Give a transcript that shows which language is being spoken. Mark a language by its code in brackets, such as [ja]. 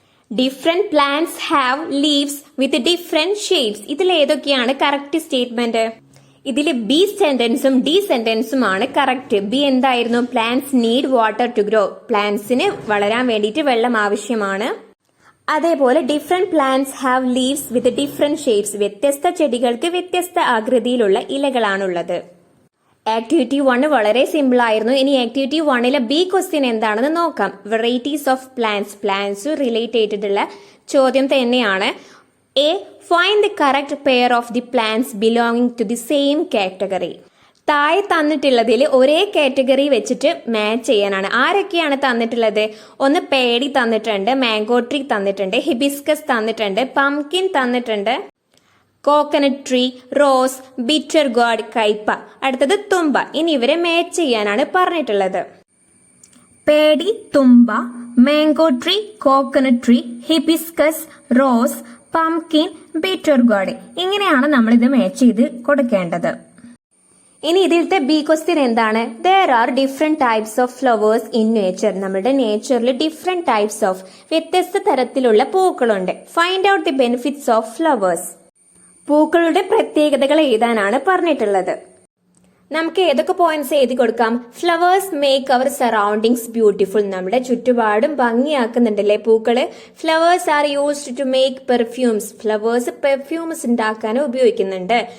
[en] Different plants have leaves with different shapes. [ml] ഇതിൽ ഏതൊക്കെയാണ് correct statement? ഇതിൽ B സെന്റൻസും D സെന്റൻസും ആണ് കറക്റ്റ്. B എന്തായിരുന്നു? [en] Plants need water to grow. [ml] പ്ലാന്റ്സിന് വളരാൻ വേണ്ടിയിട്ട് വെള്ളം ആവശ്യമാണ്. [en] അതേപോലെ different plants have leaves with different shapes. [ml] വ്യത്യസ്ത ചെടികൾക്ക് വ്യത്യസ്ത ആകൃതിയിലുള്ള ഇലകളാണുള്ളത്. ആക്ടിവിറ്റി 1 വളരെ സിമ്പിൾ ആയിരുന്നു. ഇനി ആക്ടിവിറ്റി 1 B ക്വസ്റ്റ്യൻ എന്താണെന്ന് നോക്കാം. [en] varieties of plants [ml] റിലേറ്റ് ചെയ്തിട്ടുള്ള ചോദ്യം തന്നെയാണ്. A. [en] Find the correct pair of the plants belonging to the same category. [ml] താഴെ തന്നിട്ടുള്ളതിൽ ഒരേ കാറ്റഗറി വെച്ചിട്ട് മാച്ച് ചെയ്യാനാണ്. ആരൊക്കെയാണ് തന്നിട്ടുള്ളത്? ഒന്ന് പേടി തന്നിട്ടുണ്ട്, മാംഗോ ട്രീ തന്നിട്ടുണ്ട്, ഹിബിസ്കസ് തന്നിട്ടുണ്ട്, പംകിൻ തന്നിട്ടുണ്ട്, coconut tree, rose, bitter God, കയ്പ. അടുത്തത് തുമ്പ. ഇനി ഇവരെ മാച്ച് ചെയ്യാനാണ് പറഞ്ഞിട്ടുള്ളത്. പേടി, തുമ്പ, mango tree, coconut tree, hibiscus, rose, pumpkin, bitter God. ഇങ്ങനെയാണ് നമ്മൾ ഇത് മാച്ച് ചെയ്ത് കൊടുക്കേണ്ടത്. ഇനി ഇതിലത്തെ B ക്വസ്റ്റ്യൻ എന്താണ്? [en] There are different types of flowers in nature. [ml] നമ്മുടെ നേച്ചറിൽ ഡിഫറെന്റ് ടൈപ്സ് ഓഫ്, വ്യത്യസ്ത തരത്തിലുള്ള പൂക്കളുണ്ട്. [en] Find out the benefits of flowers. [ml] പൂക്കളുടെ പ്രത്യേകതകൾ എഴുതാനാണ് പറഞ്ഞിട്ടുള്ളത്. നമുക്ക് ഏതൊക്കെ പോയിന്റ്സ് എഴുതി കൊടുക്കാം? [en] Flowers make our surroundings beautiful. [ml] നമ്മുടെ ചുറ്റുപാടും ഭംഗിയാക്കുന്നുണ്ടല്ലേ പൂക്കള്. [en] Flowers are used to make perfumes. [ml] Flowers perfumes ഉണ്ടാക്കാൻ ഉപയോഗിക്കുന്നുണ്ട്.